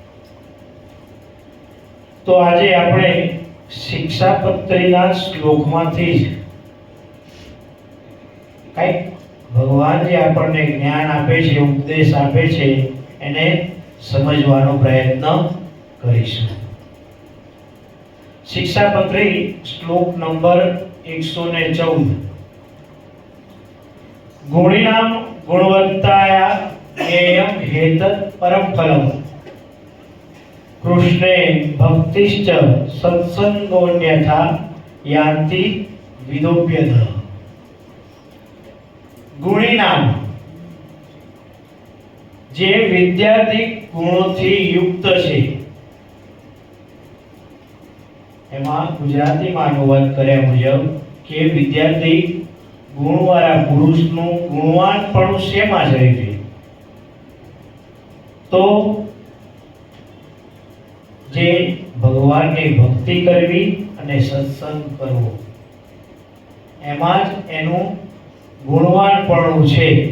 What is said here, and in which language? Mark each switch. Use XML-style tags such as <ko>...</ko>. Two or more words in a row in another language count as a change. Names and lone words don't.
<gu>તો આજે આપણે શિક્ષાપત્રીના શ્લોકમાંથી જ કંઈક ભગવાન જે આપણને જ્ઞાન આપે છે ઉપદેશ આપે છે એને સમજવાનો પ્રયત્ન કરીશું। શિક્ષાપત્રી શ્લોક નંબર 114</gu> <sa>गुणिनाम गुणवत्ताया ज्ञेयं हेतत् परम फलम् कृष्णे भक्तिश्च सत्संगोन्यथा यान्ति विदोप्यतः।</sa> <gu>ગુણિનામ જે વિદ્યાર્થી ગુણોથી યુક્ત છે એમાં ગુજરાતીમાં અનુવાદ કર્યા મુજબ કે વિદ્યાર્થી ગુણવાળા પુરુષનું ગુણવાનપણું શેમાં જોઈએ તો જે ભગવાનની ભક્તિ કરવી અને સત્સંગ કરવો એમાં જ એનું ગુણવાનપણું છે।</gu>